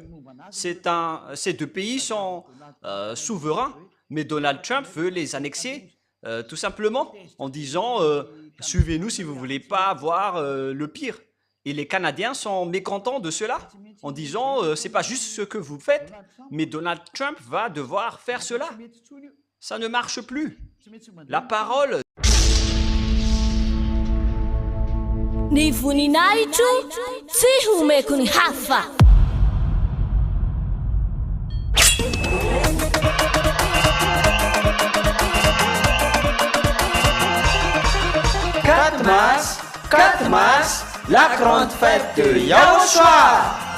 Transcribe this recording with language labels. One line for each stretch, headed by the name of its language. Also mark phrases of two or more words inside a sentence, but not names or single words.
French: Ces deux pays sont souverains, mais Donald Trump veut les annexer tout simplement en disant suivez-nous si vous ne voulez pas avoir le pire. Et les Canadiens sont mécontents de cela en disant c'est pas juste ce que vous faites, mais Donald Trump va devoir faire cela. Ça ne marche plus. La parole. Ni vuninaitu sihume kuni hafa. Quatre mars, la grande fête de Yahushua.